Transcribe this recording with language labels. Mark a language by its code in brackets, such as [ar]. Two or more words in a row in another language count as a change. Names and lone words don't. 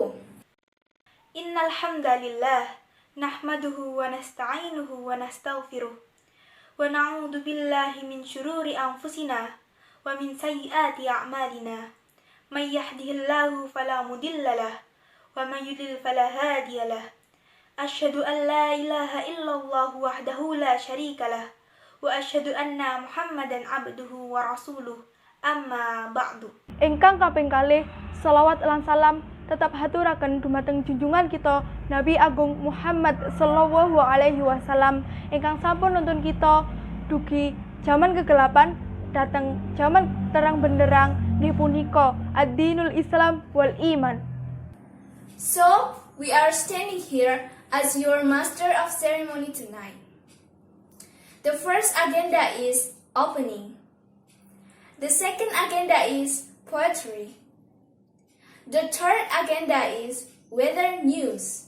[ar] إن الحمد لله نحمده ونستعينه ونستغفره ونعوذ بالله من شرور أنفسنا ومن سيئات أعمالنا. من يهده الله فلا مضل له ومن يضلل فلا هادي له. أشهد أن لا إله إلا الله وحده لا شريك له وأشهد أن محمدا عبده ورسوله. أما بعد. [jv] Ingkang kaping kalih selawat lan salam tetap haturaken dumateng junjungan kita Nabi Agung Muhammad [ar] صلى الله عليه وسلم [jv] ingkang sampun nuntun kita dugi zaman kegelapan dateng zaman terang benderang nggih punika [ar] الدين الإسلام والإيمان. [en] So, we are standing here as your master of ceremony tonight. The first agenda is opening. The second agenda is poetry. The third agenda is weather news.